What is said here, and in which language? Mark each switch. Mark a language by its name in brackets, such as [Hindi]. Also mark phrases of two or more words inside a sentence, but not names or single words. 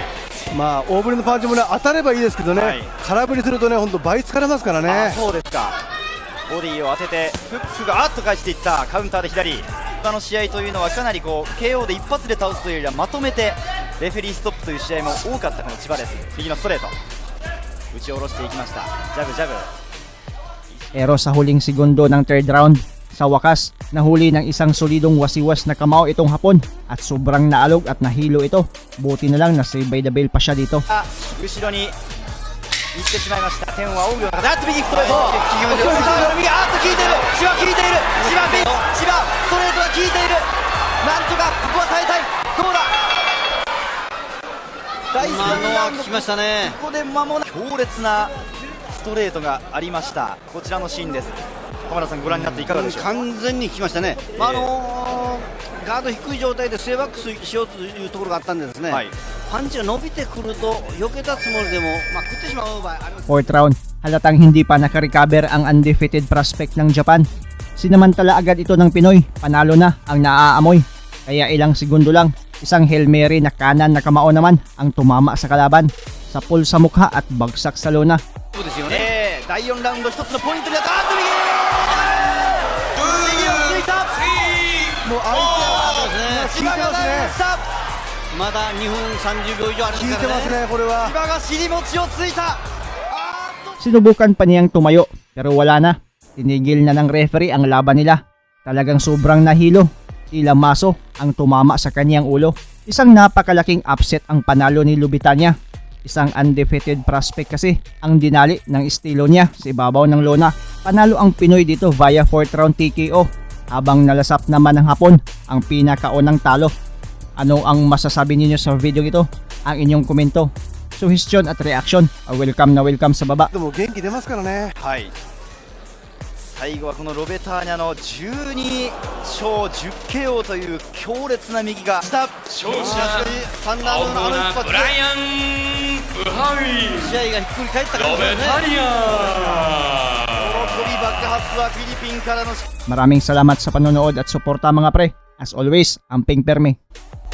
[Japanese] 大振りのパンチもね、当たればいいですけどね、空振りするとね、本当倍疲れますからね。そうですか。ボディを当ててフックがあっと返していった。カウンターで左。他の試合というのはかなりKO で一発で倒すというよりはまとめてレフェリーストップという試合も多かったこの千葉です。右のストレート打ち下ろしていきました。ジャブジャブ。 [Filipino] Pero sa huling segundo ng third round, sa wakas, nahuli ng isang solidong wasiwas na kamao itong Hapon at sobrang naalog at nahilo ito. Buti na lang na [English] save by the bell [Filipino] pa siya dito. [Japanese] 後ろに行ってしまいました。天を仰ぐような形。あっと右ストレート。右あっと効いている。千葉効いている。千葉ストレートが効いている。なんとかここは耐えたい。どうだ。第3ラウンド効きましたね。ここで間もなく強烈なストレートがありました。こちらのシーンです。浜田さん、ご覧になっていかがでしょうか。完全に効きましたね。ガード低い状態でスウェーバックしようというところがあったんでですね、パンチが伸びてくると避けたつもりでも、食ってしまう場合あります。 [English] Fourth round, [Filipino] halatang hindi pa nakarecover ang [English] undefeated prospect [Filipino] ng Japan. Sinamantala agad ito ng Pinoy, panalo na ang naaamoy. Kaya ilang segundo lang, isang Hail Mary na kanan na kamao naman ang tumama sa kalaban. Sa pull sa mukha at bagsak sa lona. [Japanese] そうですよね。第4ラウンド一つのポイントになった。あっと右をついた。もう相手は千葉が耐えました。まだ2分30秒以上あり効いますからね。てますね、これは千。葉が尻餅をついた。 [Filipino] Sinubukan pa niyang tumayo pero wala na. Tinigil na ng referee ang laban nila. Talagang sobrang nahilo. Tila maso ang tumama sa kanyang ulo. Isang napakalaking upset ang panalo ni Lubitania. Isang undefeated prospect kasi ang dinali ng estilo niya sa ibabaw ng lona. Panalo ang Pinoy dito via [English] 4th round TKO. [Filipino] Habang nalasap naman ng Hapon ang pinakaunang talo. Ano ang masasabi niyo sa video ito? Ang inyong komento, suggestion at reaction, welcome na welcome sa baba. [Japanese] でも元気出ますからね。最後はこのロベターニャの12勝10 KO という強烈な右がした勝者青コーナーブライアン・ブハウィ試合がひっくり返った感ロじですね。ベタリア喜び爆発はフィリピンからの [Filipino] Maraming salamat sa panonood at suporta mga pre. [English] As always, [Cebuano] amping perme.